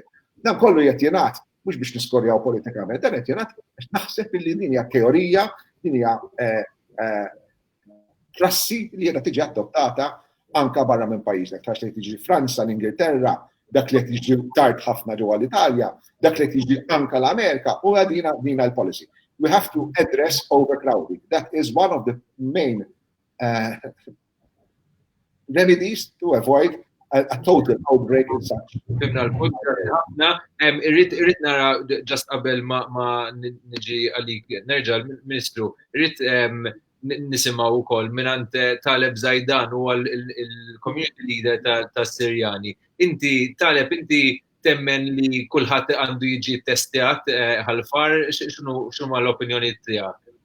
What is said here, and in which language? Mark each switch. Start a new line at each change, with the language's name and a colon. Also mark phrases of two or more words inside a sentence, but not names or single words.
Maltese: Dan kollu qed jingħad mhux biex niskorjaw politikament, dan qed jingħad biex naħseb li din hija teorija, din hija prassi li qiegħda tiġi adottata anke barra minn pajjiżna. Għax li tiġi Franza, l-Ingilterra, dak li qed jiġi tard ħafna ġewwa l-Italja, dak li qed jiġi anke l-Amerika u dina l-policy.
English: We have to address overcrowding. That is one of the main remedies to avoid a total outbreak in such.
Maltese: Irrid nara just qabel ma niġi għalik nerġa' l-Ministru, irrid nisimgħu wkoll mingħand Taleb Zaldan huwa il-
English: community leader
Maltese: tas-Sirjani. Inti Taleb, inti temmen li kulħadd għandu jiġi testjat Ħal Far, x'huma l-opinjoni tiegħek?